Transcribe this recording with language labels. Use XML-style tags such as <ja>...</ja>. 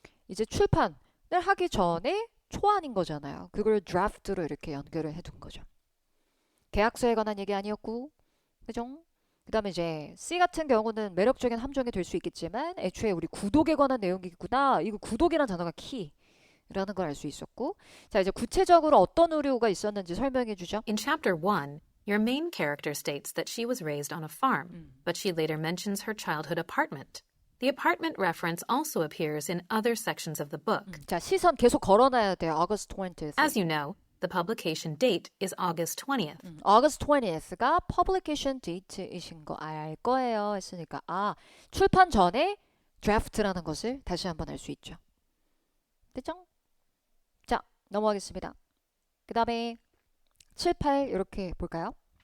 <ko>이제 출판을 하기 전에 초안인 거잖아요. 그걸 드래프트로 이렇게 연결을 해둔 거죠. 계약서에 관한 얘기 아니었고, 그죠? 그 다음에 이제 C 같은 경우는 매력적인 함정이 될 수 있겠지만 애초에 우리 구독에 관한 내용이구나. 이거 구독이라는 단어가 키라는 걸 알 수 있었고, 자 이제 구체적으로 어떤 오류가 있었는지 설명해 주죠.</ko> <en>In Chapter 1, your main character states that she was raised on a farm, but she later mentions her childhood apartment. The apartment reference also appears in other sections of the book.</en> <ko>자 시선 계속 걸어놔야 돼요.</ko> <en>August 20th. As you know, the publication date is August 20th.</en> <ko>August 20th가 publication date이신 거 알 거예요 했으니까 출판 전에 draft라는 것을 다시 한번 알 수 있죠. 됐죠? 자 넘어가겠습니다. 그 다음에 7, 8 이렇게 볼까요?</ko>